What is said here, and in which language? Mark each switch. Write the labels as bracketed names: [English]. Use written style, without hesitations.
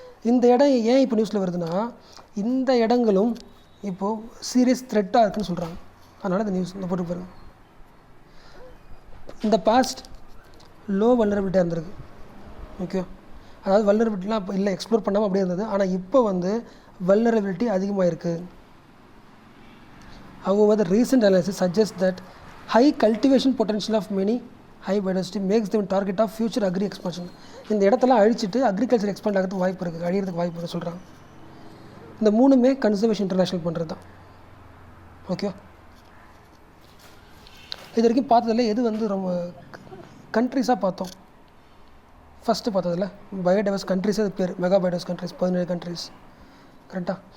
[Tamil] இந்த இடம் ஏன் இப்போ நியூஸில் வருதுன்னா, இந்த இடங்களும் இப்போது சீரியஸ் த்ரெட்டாக இருக்குதுன்னு சொல்கிறாங்க. அதனால் இந்த நியூஸ் இந்த போட்டு பாருங்கள். இந்த பாஸ்ட் லோ வல்னரபிலிட்டியாக இருந்திருக்கு. ஓகே, அதாவது வல்னரபிலிட்டிலாம் இப்போ இல்லை, எக்ஸ்ப்ளோர் பண்ணாமல் அப்படியே இருந்தது. ஆனால் இப்போ வந்து வல்னரபிலிட்டி அதிகமாக இருக்குது. [English] However, the recent analysis suggests that high cultivation potential of many high biodiversity makes them target of future agri expansion. [Tamil] இந்த இடத்தெல்லாம் அழிச்சிட்டு அக்ரிகல்ச்சர் எக்ஸ்பேண்ட் ஆகிறதுக்கு வாய்ப்பு இருக்குது, அழிகிறதுக்கு வாய்ப்பு இருக்குது சொல்கிறாங்க. இந்த 3மே கன்சர்வேஷன் இன்டர்நேஷ்னல் பண்ணுறது தான். ஓகே, இது வரைக்கும் பார்த்ததில் எது வந்து ரொம்ப கண்ட்ரிஸாக பார்த்தோம். ஃபஸ்ட்டு பார்த்ததில் பயோடைவர்ஸ் கண்ட்ரிஸ், அது பேர் மெகா பயோடைவர்ஸ் கண்ட்ரிஸ், 17 கண்ட்ரிஸ். கரெக்டாக?